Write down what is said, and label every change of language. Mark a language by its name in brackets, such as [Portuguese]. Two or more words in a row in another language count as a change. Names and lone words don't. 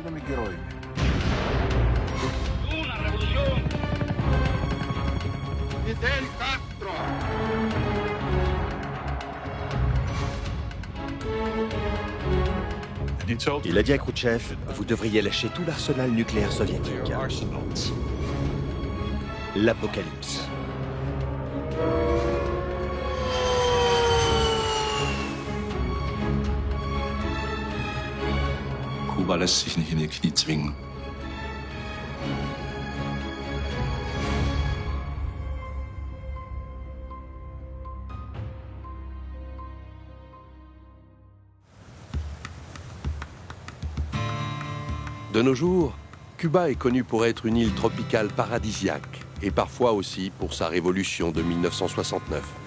[French] Il a dit à Khrouchtchev, vous devriez lâcher tout l'arsenal nucléaire soviétique. L'apocalypse. [German] Kuba lässt sich nicht in die Knie zwingen. [French] De nos jours, Cuba est connu pour être une île tropicale paradisiaque et parfois aussi pour sa révolution de 1969.